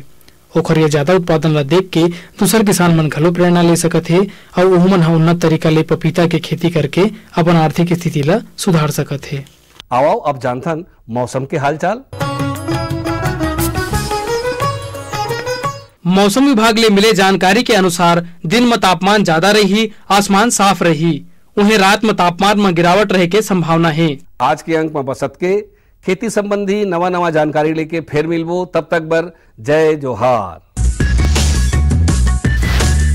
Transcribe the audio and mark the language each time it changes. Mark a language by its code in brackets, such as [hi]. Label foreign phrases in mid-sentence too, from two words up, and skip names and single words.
[hne] ओखर ये ज्यादा उत्पादन ला देख के दूसर किसान मन घलो प्रेरणा ले सकत है और ओहू मन उन्नत तरीका ले पपीता के खेती करके अपन आर्थिक स्थिति ला सुधार सकत है। आओ अब जानथन मौसम के हालचाल। मौसम विभाग ले मिले जानकारी के अनुसार दिन में तापमान ज्यादा रही, आसमान साफ रही। उन्हें रात में तापमान में गिरावट रहे के संभावना है। आज के अंक में बसत के खेती संबंधी नवा नवा जानकारी लेके फिर मिलबो। तब तक बर जय जोहार।